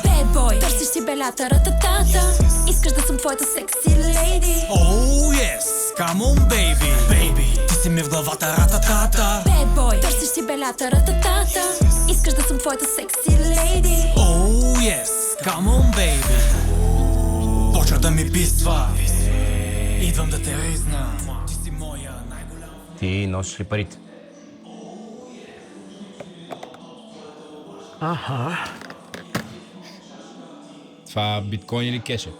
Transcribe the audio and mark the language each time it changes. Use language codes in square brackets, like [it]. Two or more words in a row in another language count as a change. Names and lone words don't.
[en] Bad boy, [bg] търсиш си белята рататата. Искаш да съм твоята [en] sexy lady. Oh yes, come on baby. Baby, [bg] ти си ми в главата рататата. [en] Bad boy, [bg] търсиш си белята рататата. Искаш да съм твоята [en] sexy lady. Oh yes, come on baby. [bg] Почва да ми писва. Идвам да те ризна. Ти си моя най-голяма. Ти носиш ли парите? Това биткоин или кеш е?